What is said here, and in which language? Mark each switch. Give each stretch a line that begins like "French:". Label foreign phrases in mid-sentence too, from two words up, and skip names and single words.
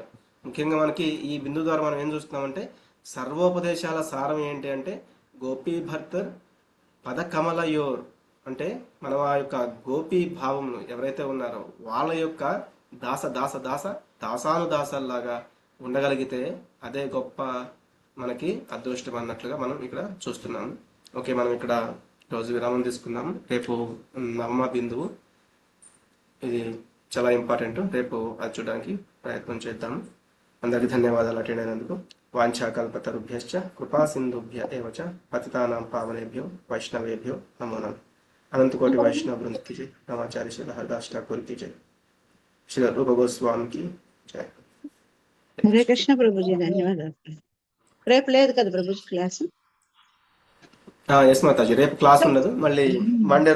Telugu: ముఖ్యంగా మనకి ఈ బిందు ద్వారా మనం ఏం చూస్తున్నామంటే సర్వోపదేశాల సారం ఏంటి అంటే
Sanskrit: గోపీ భర్తర్ పదకమలయోర్
Telugu: అంటే మనం ఆ యొక్క గోపీ భావములు ఎవరైతే ఉన్నారో వాళ్ళ యొక్క దాసానుదాసాల్లాగా ఉండగలిగితే అదే గొప్ప మనకి అదృష్టం అన్నట్లుగా మనం ఇక్కడ చూస్తున్నాము. ఓకే, మనం ఇక్కడ రోజు విరామం తీసుకుందాము. రేపు నవమ బిందువు, ఇది చాలా ఇంపార్టెంట్. రేపు అది చూడడానికి ప్రయత్నం చేద్దాము. అందరికీ ధన్యవాదాలు అటెండ్ అయినందుకు.
Sanskrit: వాంఛాకల్పతరుభ్యశ్చ కృపా సింధుభ్య ఏవచ పతితానాం పావనేభ్యో వైష్ణవేభ్యో నమో నమః. అనంతకోటి వైష్ణవ బృంద
Hindi: की जय, रामाचार्य श्री हरदास ठाकुर की जय, श्री रूप गोस्वामी की जय.
Telugu: హరే కృష్ణ ప్రభుజీ, ధన్యవాదాలు. రేపు లేదు కదా ప్రభుజీ క్లాస్? ఎస్ మాతాజీ, రేపు క్లాస్ ఉండదు. మళ్ళీ మండే రోజు